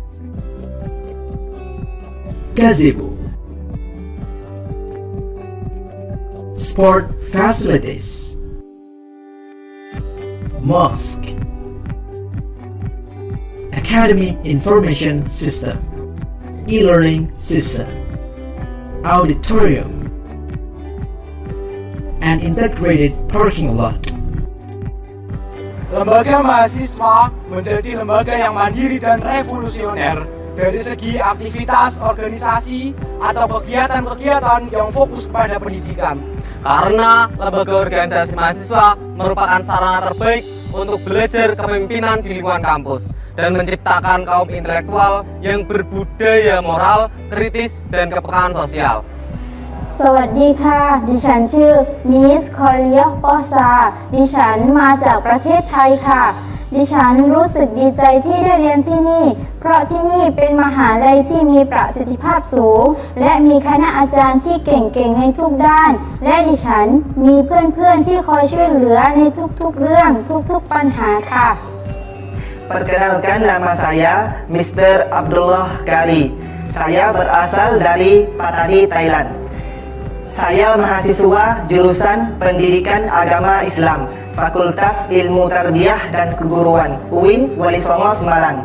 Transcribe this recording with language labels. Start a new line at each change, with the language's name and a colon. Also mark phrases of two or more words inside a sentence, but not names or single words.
English: Gazebo, Sport Facilities, Mosque, Academic Information System, E-Learning System, Auditorium, and integrated parking lot.
Indonesian: Lembaga mahasiswa menjadi lembaga yang mandiri dan revolusioner dari segi aktivitas organisasi atau kegiatan-kegiatan yang fokus kepada pendidikan. Karena lembaga organisasi mahasiswa merupakan sarana terbaik untuk belajar kepemimpinan di lingkungan kampus dan menciptakan kaum intelektual yang berbudaya moral, kritis, dan kepekaan sosial.
Thai: สวัสดีค่ะดิฉันชื่อมิสคอเรียปอซาดิฉันมาจากประเทศไทยค่ะดิฉันรู้สึกดีใจที่ได้เรียนที่นี่เพราะที่นี่เป็นมหาลัยที่มีประสิทธิภาพสูงและมีคณะอาจารย์ที่เก่งๆในทุกด้านและดิฉันมีเพื่อนๆที่คอยช่วยเหลือในทุกๆเรื่องทุกๆปัญหาค่ะ
Indonesian: Perkenalkan, nama saya Mr. Abdullah Kari. Saya berasal dari Patani, Thailand. Saya mahasiswa jurusan Pendidikan Agama Islam, Fakultas Ilmu Tarbiyah dan Keguruan, UIN Walisongo Semarang.